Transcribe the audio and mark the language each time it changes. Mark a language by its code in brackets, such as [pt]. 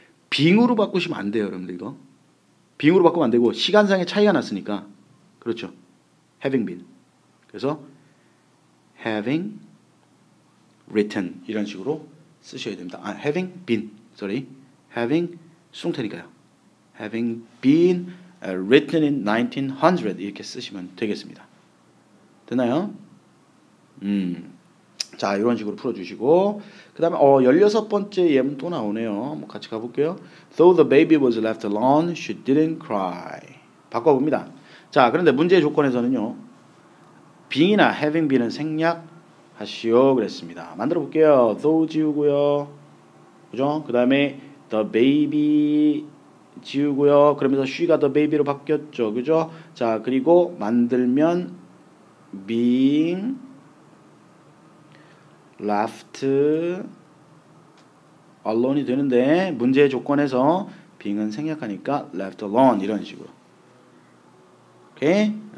[ko] being으로 바꾸시면 안 돼요. 여러분들 이거. being으로 바꾸면 안 되고 시간상의 차이가 났으니까 그렇죠. [en] having been. [ko] 그래서 having written 이런 식으로 쓰셔야 됩니다. having been. having 수동태니까요. [en] having been written in 1900 [ko] 이렇게 쓰시면 되겠습니다. 되나요? 자, 이런 식으로 풀어주시고 그 다음에 16번째 예문 또 나오네요. 한번 같이 가볼게요. [en] Though the baby was left alone, she didn't cry. [ko] 바꿔봅니다. 자, 그런데 문제의 조건에서는요. being이나 having been은 생략하시오 그랬습니다. 만들어 볼게요. though 지우고요. 그죠? 그 다음에 the baby 지우고요. 그러면서 she가 the baby로 바뀌었죠. 그죠? 자, 그리고 만들면 [en] being left alone [ko] 이 되는데 문제의 조건에서 being은 생략하니까 left alone 이런 식으로. 오케이?